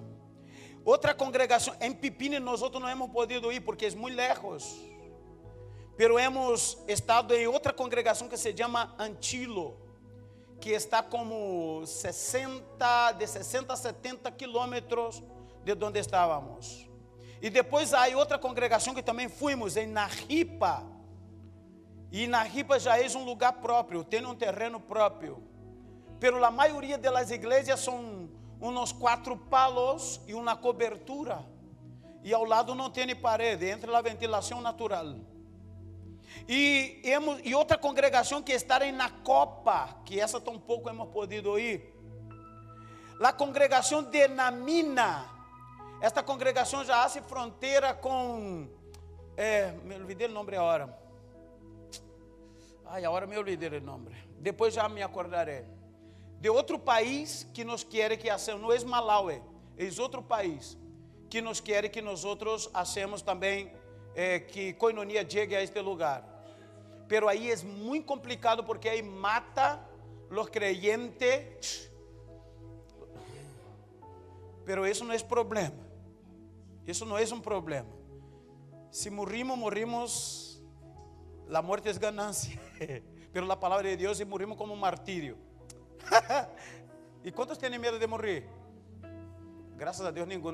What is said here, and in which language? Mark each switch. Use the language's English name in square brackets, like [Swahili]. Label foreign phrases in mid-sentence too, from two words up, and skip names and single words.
[Spanish] Otra congregación, en Pipini nosotros no hemos podido ir porque es muy lejos. Pero hemos estado en otra congregación que se llama Antilo, que está como 60 a 70 kilómetros de donde estábamos. [Portuguese] E depois há outra congregação que também fomos em Najipa. E Najipa já é um lugar próprio, tem um terreno próprio. Pero a maioria das igrejas são uns 4 palos e uma cobertura. E ao lado não tem parede, entra a ventilação natural. E outra congregação que está em Nacopa, que essa tampouco hemos podido ir. A congregação de Namina. Esta congregação já hace fronteira com... me olvidei o nome agora. Agora me olvidei o nome. Depois já me acordarei. De outro país que nos quer que hacemos, não é Malawi, é outro país que nos quer que nós outros hacemos também, que Koinonia chegue a este lugar. Pero aí é muito complicado porque aí mata os creyentes. Pero isso não é problema. Isso não é um problema. Se morrimos, a morte é ganância. Pela palavra de Deus, e morrimos como martírio. E quantos têm medo de morrer? Graças a Deus, nenhum.